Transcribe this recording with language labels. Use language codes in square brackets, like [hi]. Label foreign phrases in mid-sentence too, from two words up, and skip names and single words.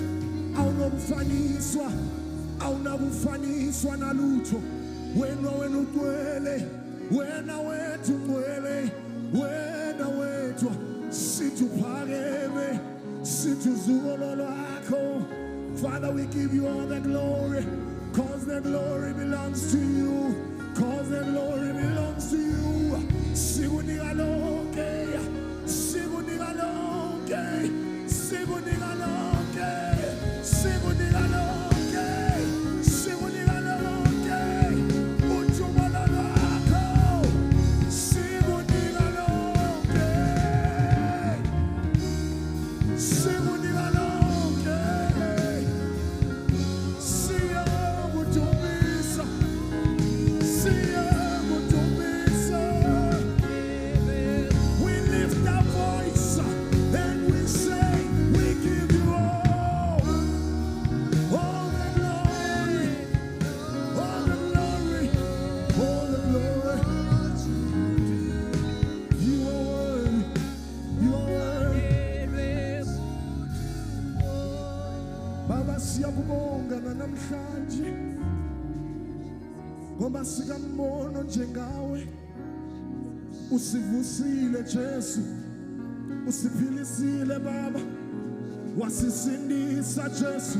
[xh] Awunokufaniswa, awunakufaniswa nalutho. Wena ugcwele, wena wethu ugcwele, wena wethu sithi uphakeme, sithi uzuko lwakho. [en] Father, we give you all the glory, cause the glory belongs to you, cause the glory belongs to you. [xh] Sikunika lonke, sikunika lonke, sikunika lonke, sikunika lonke, sikunika lonke. Uthumela lwakho, sikunika lonke, sikunika lonke. Siyakudumisa, siyakudumisa. [en] We lift our voice and we say, we give you all the glory, all the glory, all the glory. You are worthy, you are worthy. [xh] Baba siyakubonga namhlanje ngoba sikambono njengawe. Usivusile Jesu, usiphilisile Baba, wasisindisa Jesu.